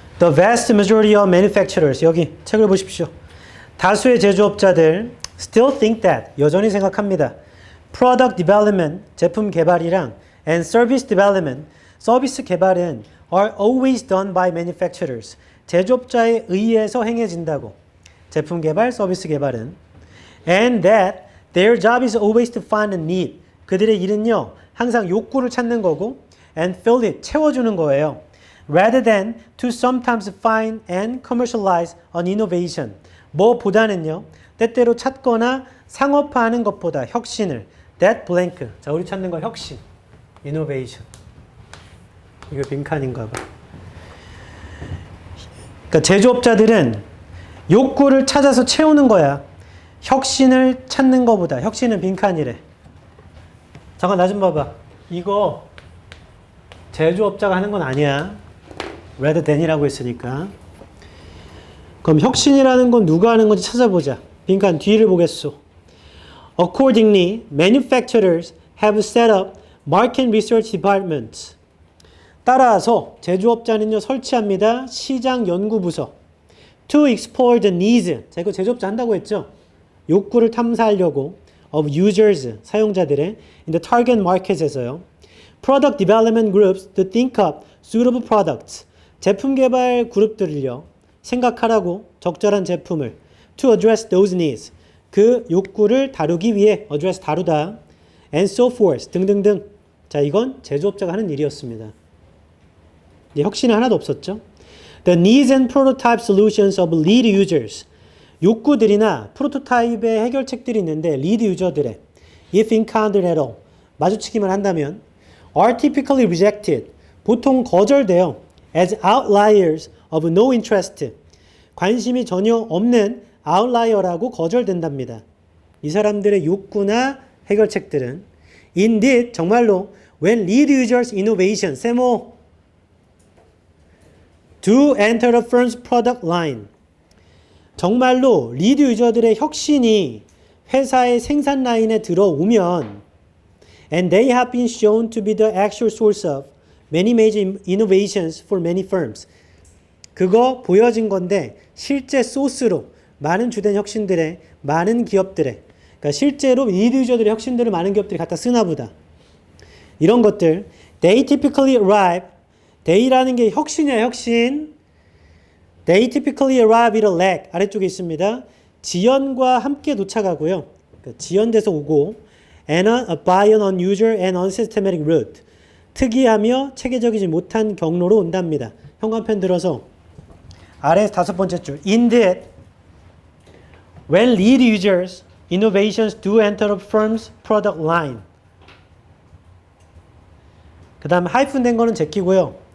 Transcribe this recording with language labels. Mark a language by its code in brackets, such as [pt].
[en] The vast majority of manufacturers. [ko] 여기 책을 보십시오. 다수의 제조업자들 [en] still think that. [ko] 여전히 생각합니다. [en] Product development. [ko] 제품 개발이랑 [en] and service development. [ko] 서비스 개발은 [en] are always done by manufacturers. [ko] 제조업자에 의해서 행해진다고. 제품 개발, 서비스 개발은. [en] And that their job is always to find a need. [ko] 그들의 일은요, 항상 욕구를 찾는 거고 [en] and fill it, [ko] 채워주는 거예요. [en] Rather than to sometimes find and commercialize an innovation. [ko] 뭐보다는요, 때때로 찾거나 상업화하는 것보다 혁신을 [en] that blank. [ko] 자, 우리 찾는 거 혁신. innovation. 이거 빈칸인가 봐. 그러니까 제조업자들은 욕구를 찾아서 채우는 거야. 혁신을 찾는 것보다. 혁신은 빈칸이래. 잠깐 나 좀 봐봐. 이거 제조업자가 하는 건 아니야. rather than이라고 했으니까. 그럼 혁신이라는 건 누가 하는 건지 찾아보자. 빈칸 뒤를 보겠소. [en] Accordingly, manufacturers have set up market research departments. [ko] 따라서 제조업자는요 설치합니다. 시장 연구부서. [en] To explore the needs. [ko] 자, 이거 제조업자 한다고 했죠. 욕구를 탐사하려고. [en] Of users. 사용자들의 in the target market에서요. Product development groups to think up suitable products. [ko] 제품 개발 그룹들을요. 생각하라고 적절한 제품을. [en] To address those needs. [ko] 그 욕구를 다루기 위해 address 다루다. [en] And so forth. [ko] 등등등. 자, 이건 제조업자가 하는 일이었습니다. 혁신은 하나도 없었죠. [en] The needs and prototype solutions of lead users. [ko] 욕구들이나 프로토타입의 해결책들이 있는데 lead 유저들의 [en] if encountered at all. [ko] 마주치기만 한다면 [en] are typically rejected. [ko] 보통 거절돼요. [en] As outliers of no interest. [ko] 관심이 전혀 없는 outlier라고 거절된답니다. 이 사람들의 욕구나 해결책들은 [en] indeed [ko] 정말로 [en] when lead users innovation 세모 do enter the firm's product line. [ko] 정말로 리드 유저들의 혁신이 회사의 생산 라인에 들어오면 [en] and they have been shown to be the actual source of many major innovations for many firms. [ko] 그거 보여진 건데 실제 소스로 많은 주된 혁신들의 많은 기업들의 그러니까 실제로 리드 유저들의 혁신들을 많은 기업들이 갖다 쓰나 보다. 이런 것들 [en] they typically arrive. [ko] they라는 게 혁신이야 혁신. [en] They typically arrive at a lag. [ko] 아래쪽에 있습니다. 지연과 함께 도착하고요. 그러니까 지연돼서 오고 [en] and by an unusual and unsystematic route. [ko] 특이하며 체계적이지 못한 경로로 온답니다. 현관펜 들어서 아래 5번째 줄. [en] Indeed, when lead users, innovations do enter a firm's product line. [ko] 그 다음에 하이픈 된 거는 제끼고요.